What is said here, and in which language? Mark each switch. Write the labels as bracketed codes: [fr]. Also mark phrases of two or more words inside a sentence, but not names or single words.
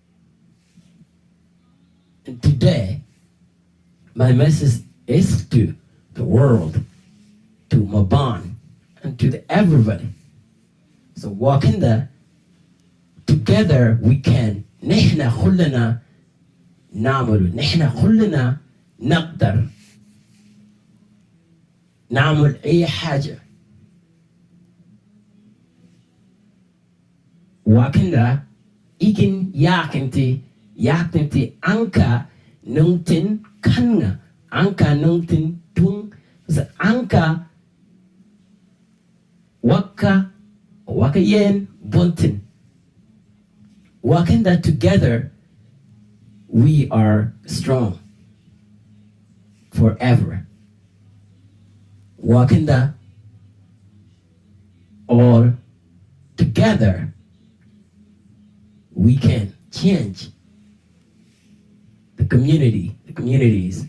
[en] And today, my message is to the world, to Mabaan, and to everybody. So waakanda, together we can. [ar] نحن كلنا نعمل. نحن كلنا نقدر نعمل أي حاجة. [mfz] waakanda ikin yakinti anka nungtin kanga anka nungtin tung anka waka yen buntin. [en] waakanda, together we are strong forever. waakanda, all together we can change the communities.